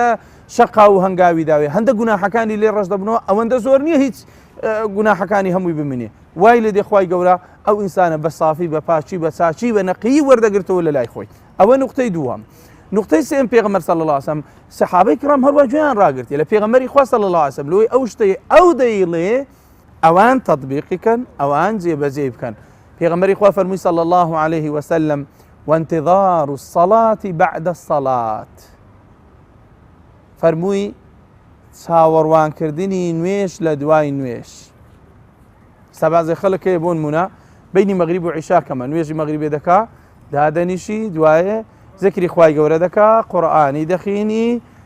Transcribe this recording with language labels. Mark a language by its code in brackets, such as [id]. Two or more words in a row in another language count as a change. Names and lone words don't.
[ckb] شەقا و هەنگاوی داوێ هەندە گوناحەکانی لێ ڕەش دەبنەوە ئەوەندە زۆر نییە هیچ گوناحەکانی هەمووی بمینێ وای لێ دێخوای گەورە ئەو ئینسانە بە سافی بە پاچی بە چاچی بە نەقی وەردەگرتەوە لە لای خۆی ئەوە نوقتەی دووەم نقطەی سێم پێغەمبەر [ar] صلی الله عليه وسلم [ckb] سەحابەی کرام هەروە گوێیان ڕاگرتێ لە پێغەمبەری خوا [ar] صلی الله عليه وسلم [ckb] لۆی ئەو شتەی ئەو دەیڵێ ئەوان تەطبیقی کەن ئەوان جێبەجێ بکەن پێغەمبەری خوا فەرمووی [ar] صلی الله عليه وسلم وانتظار الصلاة بعد الصلاة [ckb] فەرمووی چاوەڕوانکردنی نوێش لە دوای نوێش سەبازی خەڵک بۆ نمونە بینی مەغریب و عیشا کەمە نوێژی مەغریبێ دەکا دادەنیشی دوایە ذکری خوای گەورە دەکا قورئانی دەخوێنی